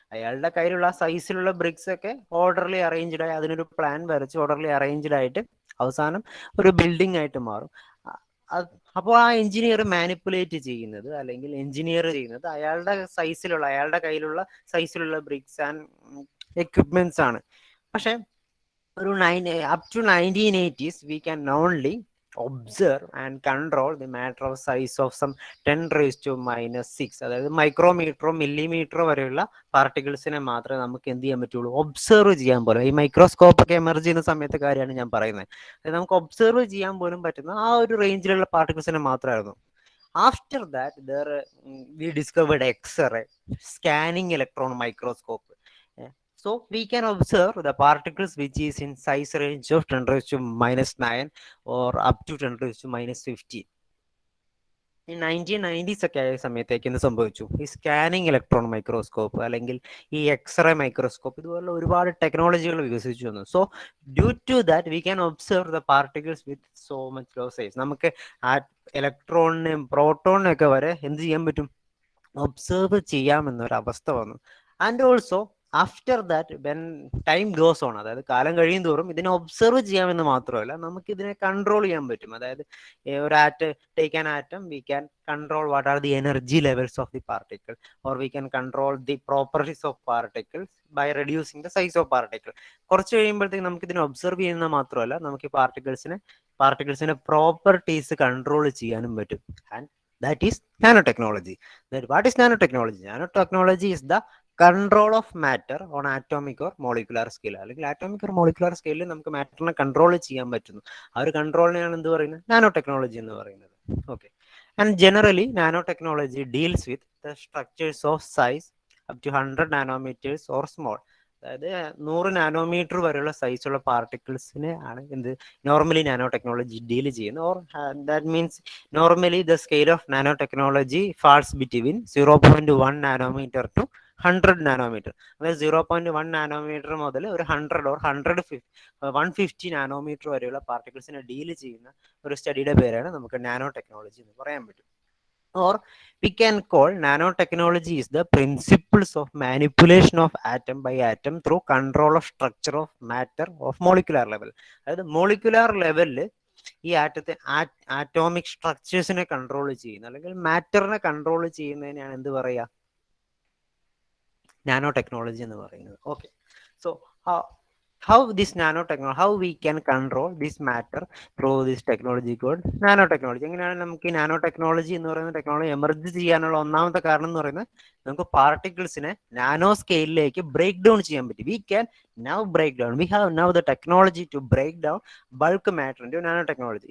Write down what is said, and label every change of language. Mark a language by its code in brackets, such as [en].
[ml] അയാളുടെ കയ്യിലുള്ള സൈസിലുള്ള ബ്രിക്സ് ഒക്കെ ഓർഡർലി അറേഞ്ച്ഡ് ആയി, അതിനൊരു പ്ലാൻ വരച്ച് ഓർഡർലി അറേഞ്ച്ഡ് ആയിട്ട് അവസാനം ഒരു ബിൽഡിംഗ് ആയിട്ട് മാറും. അപ്പോൾ ആ എഞ്ചിനീയർ മാനിപ്പുലേറ്റ് ചെയ്യുന്നത്, അല്ലെങ്കിൽ എഞ്ചിനീയർ ചെയ്യുന്നത് അയാളുടെ കയ്യിലുള്ള സൈസിലുള്ള ബ്രിക്സ് ആൻഡ് എക്വിപ്മെന്റ്സ് ആണ്. പക്ഷെ ഒരു [en] up to 1980s we can only observe and control the matter of size of some 10⁻⁻6, [ml] അതായത് മൈക്രോമീറ്ററോ മില്ലിമീറ്ററോ വരെയുള്ള പാർട്ടിക്കിൾസിനെ മാത്രമേ നമുക്ക് എന്ത് ചെയ്യാൻ പറ്റുള്ളൂ? ഒബ്സർവ് ചെയ്യാൻ പോലും. ഈ മൈക്രോസ്കോപ്പ് ഒക്കെ എമർജ് ചെയ്യുന്ന സമയത്തെ കാര്യമാണ് ഞാൻ പറയുന്നത്. അതായത് നമുക്ക് ഒബ്സർവ് ചെയ്യാൻ പോലും പറ്റുന്ന ആ ഒരു റേഞ്ചിലുള്ള പാർട്ടിക്കിൾസിനെ മാത്രമായിരുന്നു. After that [en] we discovered X-ray, scanning electron microscope. So we can observe the particles which is in size range of 10⁻⁻9 or up to 10⁻⁻15. [ml] ഈ 1990s ഒക്കെ ആയ സമയത്തേക്ക് എന്ത് സംഭവിച്ചു? ഈ സ്കാനിങ് ഇലക്ട്രോൺ മൈക്രോസ്കോപ്പ് അല്ലെങ്കിൽ ഈ എക്സ്റേ മൈക്രോസ്കോപ്പ് ഇതുപോലുള്ള ഒരുപാട് ടെക്നോളജികൾ വികസിച്ചു വന്നു. [en] So due to that we can observe the particles with so much low size. [ml] നമുക്ക് ആ ഇലക്ട്രോണിനെയും പ്രോട്ടോണിനെയും ഒക്കെ വരെ എന്ത് ചെയ്യാൻ പറ്റും? ഒബ്സർവ് ചെയ്യാമെന്നൊരവസ്ഥ വന്നു. [en] and also after that when time goes on, [ml] അതായത് കാലം കഴിയും തോറും ഇതിനെ ഒബ്സർവ് ചെയ്യാമെന്ന് മാത്രമല്ല നമുക്ക് ഇതിനെ കൺട്രോൾ ചെയ്യാൻ പറ്റും. അതായത് ഒരു [en] Take an atom, we can control what are the energy levels of the particle, or we can control the properties of particles by reducing the size of particle. [ml] കുറച്ച് കഴിയുമ്പോഴത്തേക്ക് നമുക്ക് ഇതിനെ ഒബ്സർവ് ചെയ്യുന്ന മാത്രമല്ല നമുക്ക് പാർട്ടിക്കിൾസിനെ പ്രോപ്പർട്ടീസ് കൺട്രോൾ ചെയ്യാനും പറ്റും. [en] And that is nanotechnology. What is nanotechnology? Nanotechnology is the control of matter on atomic or molecular scale. [ml] അല്ലെങ്കിൽ ആറ്റോമിക് ഓർ മോളിക്കുലർ സ്കെയിലിൽ നമുക്ക് മാറ്ററിനെ കൺട്രോൾ ചെയ്യാൻ പറ്റുന്നു. ആ ഒരു കൺട്രോളിനെയാണ് എന്ത് പറയുന്നത്? നാനോ ടെക്നോളജി എന്ന് പറയുന്നത്. Okay. [en] And generally nanotechnology deals with the structures of size up to 100 nanometers or small. [ml] അതായത് 100 നാനോമീറ്റർ വരെയുള്ള സൈസുള്ള പാർട്ടിക്കിൾസിനെ ആണ് എന്ത് നോർമലി നാനോ ടെക്നോളജി ഡീൽ ചെയ്യുന്നത്. [en] Or that means normally the scale of nanotechnology falls between 0.1 nanometre to 100 nanometre. [ml] അതായത് 0.1 nanometre മുതൽ ഒരു 100 or 150 nanometre വരെയുള്ള പാർട്ടിക്കിൾസിനെ ഡീൽ ചെയ്യുന്ന ഒരു സ്റ്റഡിയുടെ പേരാണ് നമുക്ക് നാനോ ടെക്നോളജി എന്ന് പറയാൻ പറ്റും. [en] Or we can call nanotechnology is the principles of manipulation of atom by atom through control of structure of matter of molecular level. [ml] അതായത് മോളിക്കുലാർ ലെവലിൽ ഈ ആറ്റോമിക് സ്ട്രക്ചേഴ്സിനെ കൺട്രോൾ ചെയ്യുന്ന അല്ലെങ്കിൽ മാറ്ററിനെ കൺട്രോൾ ചെയ്യുന്നതിനാണ് എന്ത് പറയുക? നാനോ ടെക്നോളജി എന്ന് പറയുന്നത്. Okay. [en] So how this nanotechnology, how we can control this matter through this technology called nanotechnology. [ml] എങ്ങനെയാണ് നമുക്ക് ഈ നാനോ ടെക്നോളജി എന്ന് പറയുന്ന ടെക്നോളജി എമർജ് ചെയ്യാനുള്ള ഒന്നാമത്തെ കാരണം എന്ന് പറയുന്നത് നമുക്ക് പാർട്ടിക്കിൾസിനെ നാനോ സ്കെയിലിലേക്ക് ബ്രേക്ക് ഡൗൺ ചെയ്യാൻ പറ്റും. [en] We can now break down, we have now the technology to break down bulk matter into nanotechnology.